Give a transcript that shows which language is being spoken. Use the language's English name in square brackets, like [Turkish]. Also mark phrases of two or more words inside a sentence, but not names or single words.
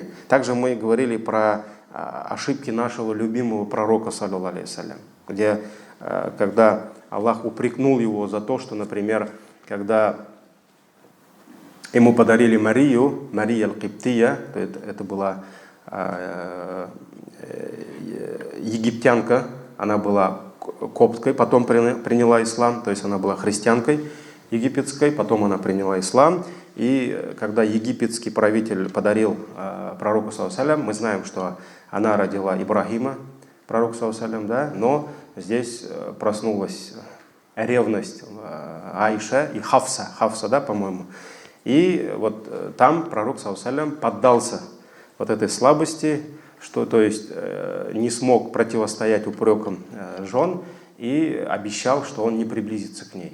[Russian] Также мы говорили про ошибки нашего любимого пророка, [Arabic] صلى الله عليه وسلم, [Russian] где когда Аллах упрекнул его за то, что, например, когда ему подарили Мария аль-Киптия, это была египтянка, она была копткой, потом приняла ислам, то есть она была христианкой египетской, потом она приняла ислам. И когда египетский правитель подарил пророку, [Arabic] صلى الله عليه وسلم, [Russian] мы знаем, что она родила Ибрахима, пророк, [Arabic] صلى الله عليه وسلم, [Russian] да, но здесь проснулась ревность Аиша и Хафса, да, по-моему. И вот там пророк, [Arabic] صلى الله عليه وسلم, [Russian] поддался вот этой слабости, что, то есть не смог противостоять упрекам жен и обещал, что он не приблизится к ней.